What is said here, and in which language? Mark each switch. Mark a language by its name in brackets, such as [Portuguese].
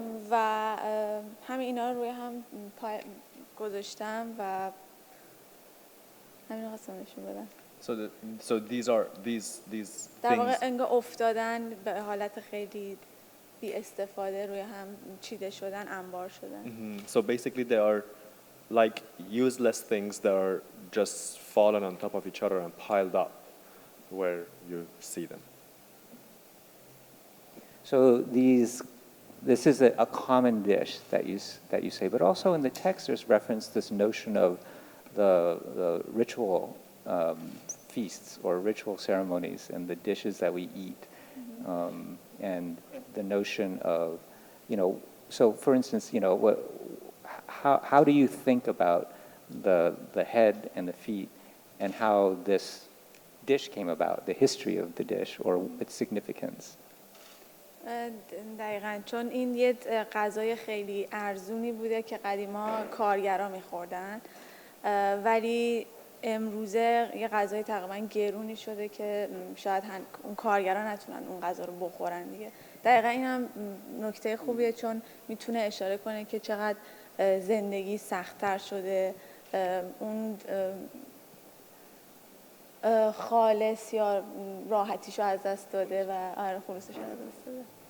[Persian] و همین اینا رو روی هم گذاشتم و همین رو خواستم نشون بدم. [English] So these [Persian] در واقع انگار افتادن به حالت خیلی بی استفاده روی هم چیده شدن، انبار شدن. [English] So basically they are like useless things that are just fallen on top of each other and piled up where you see them. So this is a common dish that you say, but also in the text there's reference this notion of the ritual feasts or ritual ceremonies and the dishes that we eat, and the notion of, so for instance, how do you think about the head and the feet and how this dish came about, the history of the dish or its significance? [Persian] دقیقاً چون این یه غذای خیلی ارزونی بوده که قدیما کارگرا می‌خوردن، ولی امروزه یه غذای تقریباً گرونی شده که شاید اون کارگرا نتونن اون غذا رو بخورن دیگه. دقیقاً این هم نکته خوبیه چون میتونه اشاره کنه که چقدر زندگی سخت‌تر شده، اون خالص یا راحتیشو از دست داده و خلوصش از دست داده.